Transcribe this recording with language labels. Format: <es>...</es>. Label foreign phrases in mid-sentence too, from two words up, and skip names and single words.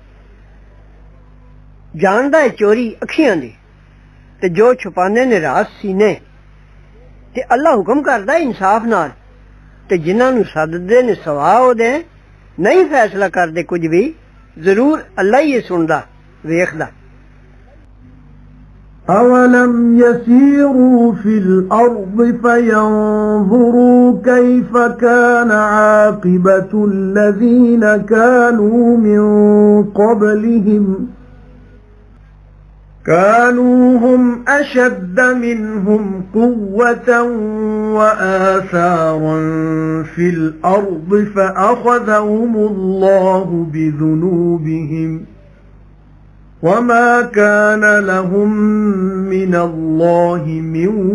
<pa>ਜਾਣਦਾ ਹੈ ਚੋਰੀ ਅੱਖੀਆਂ ਦੀ ਤੇ ਜੋ ਛੁਪਾਉਂਦੇ ਨੇ ਰਾਜ਼ ਸੀਨੇ ਤੇ ਅੱਲਾ ਹੁਕਮ ਕਰਦਾ ਇਨਸਾਫ ਨਾਲ ਤੇ ਜਿਨ੍ਹਾਂ ਨੂੰ ਸੱਦਦੇ ਨੇ ਸਵਾ ਉਹਦੇ ਨਹੀਂ ਫੈਸਲਾ ਕਰਦੇ ਕੁਝ ਵੀ ਜ਼ਰੂਰ ਅੱਲਾ ਹੀ ਸੁਣਦਾ ਵੇਖਦਾ</pa> <ar>أَوَلَمْ يَسِيرُوا فِي الْأَرْضِ فَيَنْظُرُوا كَيْفَ كَانَ عَاقِبَةُ الَّذِينَ كَانُوا مِنْ قَبْلِهِمْ كَانُوا هُمْ أَشَدَّ مِنْهُمْ قُوَّةً وَآثَارًا فِي الْأَرْضِ فَأَخَذَهُمُ اللَّهُ بِذُنُوبِهِمْ وَمَا كَانَ لَهُم مِّنَ اللَّهِ مِن</ar>